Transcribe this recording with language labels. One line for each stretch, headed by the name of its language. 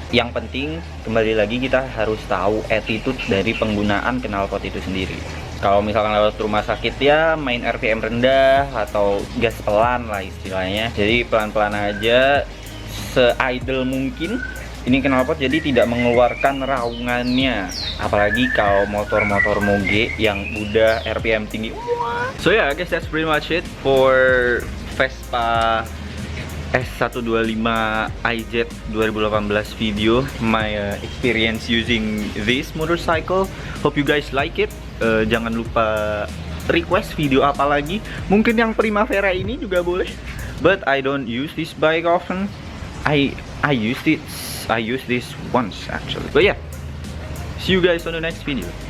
Indonesian: Yang penting kembali lagi kita harus tahu attitude dari penggunaan knalpot itu sendiri. Kalau misalkan lewat rumah sakit ya main RPM rendah atau gas pelan lah istilahnya. Jadi pelan-pelan aja, se-idle mungkin. Ini knalpot jadi tidak mengeluarkan raungannya. Apalagi kalau motor-motor moge yang udah RPM tinggi.
English: So yeah, I guess that's pretty much it for Vespa S125 iZ 2018 video. My experience using this motorcycle. Hope you guys like it.
Indonesian: Jangan lupa request video apa lagi. Mungkin yang Primavera ini juga boleh.
English: But I don't use this bike often. I use this once actually. But yeah, see you guys on the next video.